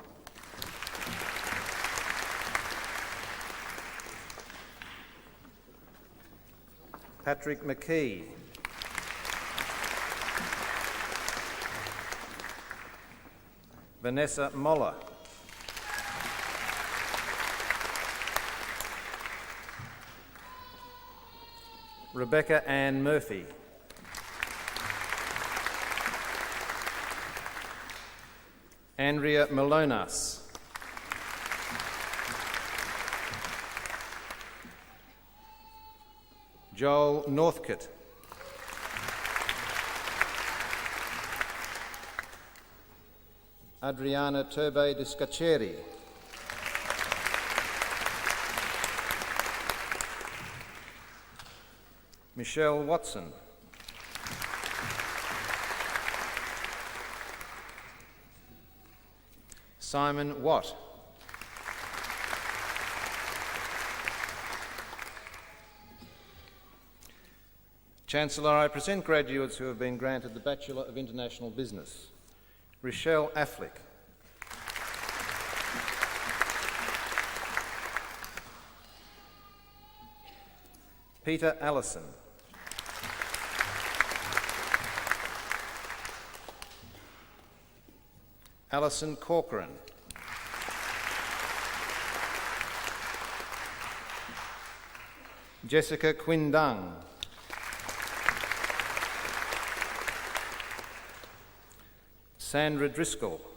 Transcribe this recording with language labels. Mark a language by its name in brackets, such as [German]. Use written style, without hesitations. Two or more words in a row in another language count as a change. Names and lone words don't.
[English] Patrick McKee. Vanessa Moller. Rebecca Ann Murphy. Andrea Malonas. Joel Northcote. Adriana Turbe de Scaceri. Michelle Watson. Simon Watt. Chancellor, I present graduates who have been granted the Bachelor of International Business. Rochelle Affleck. Peter Allison. Alison Corcoran. Jessica Quindung. Sandra Driscoll.